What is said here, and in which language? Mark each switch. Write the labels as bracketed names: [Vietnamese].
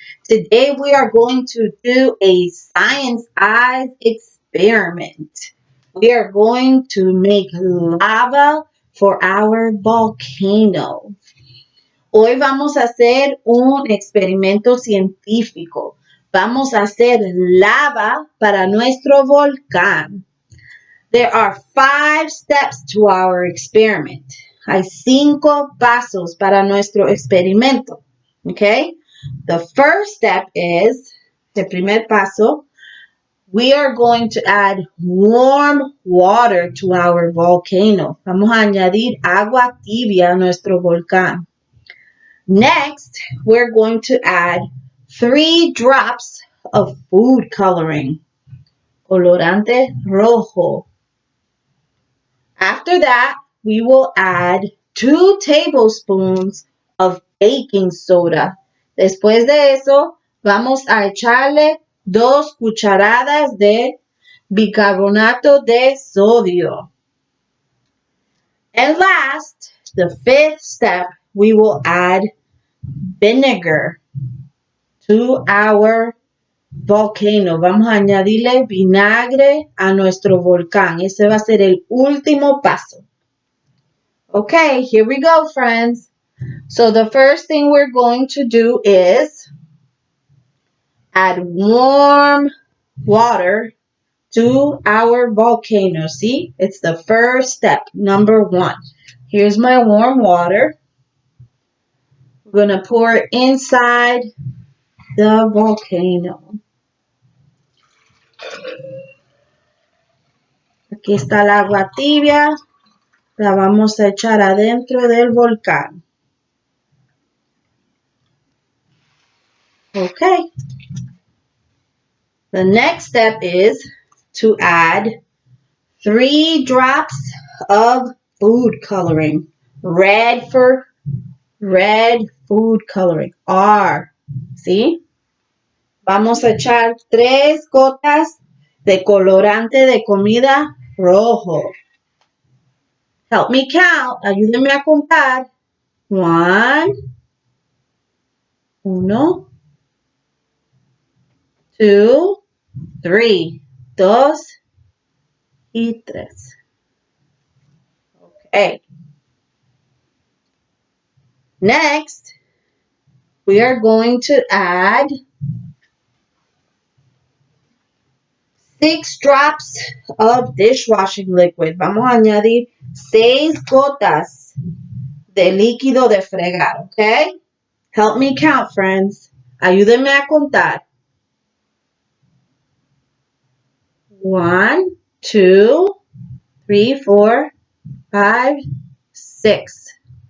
[English] Today we are going to do a science eyes experiment. We are going to make lava for our volcano. [Spanish] Hoy vamos a hacer un experimento científico. Vamos a hacer lava para nuestro volcán. [English] There are 5 steps to our experiment. [Spanish] Hay 5 pasos para nuestro experimento. [English] Okay? The first step is, [Spanish] el primer paso, [English] we are going to add warm water to our volcano. [Spanish] Vamos a añadir agua tibia a nuestro volcán. [English] Next, we're going to add 3 drops of food coloring. [Spanish] Colorante rojo. [English] After that, we will add 2 tablespoons of baking soda. [Spanish] Después de eso, vamos a echarle 2 cucharadas de bicarbonato de sodio. [English] And last, the 5th step, we will add vinegar to our volcano. [Spanish] Vamos a añadirle vinagre a nuestro volcán. Ese va a ser el último paso. [English] Okay, here we go, friends. So the first thing we're going to do is add warm water to our volcano. See, it's the first step, number 1. Here's my warm water. We're going to pour it inside the volcano. [Spanish] Aquí está el agua tibia. La vamos a echar adentro del volcán. [English] Okay. The next step is to add 3 drops of food coloring. Red for red food coloring. [Spanish] R. ¿Sí? Vamos a echar 3 gotas de colorante de comida rojo. [English] Help me count. [Spanish] Ayúdenme a contar. [English] 1, 2, 3. [Spanish] 2 y 3. Okay. [English] Next, we are going to add 6 drops of dishwashing liquid. [Spanish] Vamos a añadir 6 gotas de líquido de fregar, okay? [English] Help me count, friends. [Spanish] Ayúdenme a contar. [English] 1, 2, 3, 4, 5, 6.